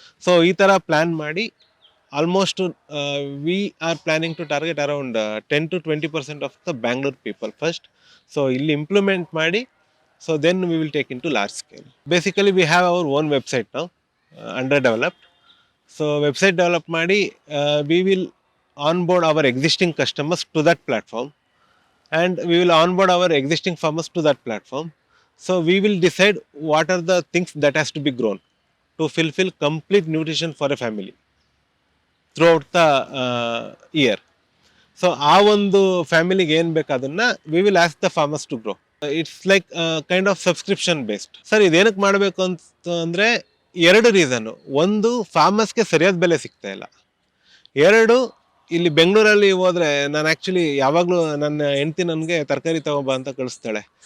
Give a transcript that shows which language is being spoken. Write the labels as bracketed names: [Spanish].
[Kannada] So ಈ ಥರ plan ಮಾಡಿ [English] Almost we are planning to target around 10 to 20% of the Bangalore people first. So [Kannada] ಇಲ್ಲಿ implement ಮಾಡಿ, [English] So then we will take into large scale. Basically we have our own website ನಾವು, under developed. So [Kannada] website develop ಮಾಡಿ [English] We will onboard our existing customers to that platform, and we will onboard our existing farmers to that platform. So we will decide what are the things that has to be grown to fulfill complete nutrition for a family throughout the year. [Kannada] So ಆ ಒಂದು ಫ್ಯಾಮಿಲಿಗೆ ಏನು ಬೇಕು ಅದನ್ನ [English] We will ask the farmers to grow. It's like kind of subscription based. [Kannada] Sir ಇದೇನಕ್ಕೆ ಮಾಡಬೇಕು ಅಂತ ಅಂದರೆ ಎರಡು ರೀಸನ್ನು. ಒಂದು, ಫಾರ್ಮರ್ಸ್ಗೆ ಸರಿಯಾದ ಬೆಲೆ ಸಿಗ್ತಾ ಇಲ್ಲ. ಎರಡು, ಇಲ್ಲಿ ಬೆಂಗಳೂರಲ್ಲಿ ಹೋದರೆ ನಾನು ಆ್ಯಕ್ಚುಲಿ ಯಾವಾಗಲೂ ನನ್ನ ಹೆಂಡ್ತಿ ನನಗೆ ತರಕಾರಿ ತಗೊಂಬ ಅಂತ ಕಳಿಸ್ತಾಳೆ.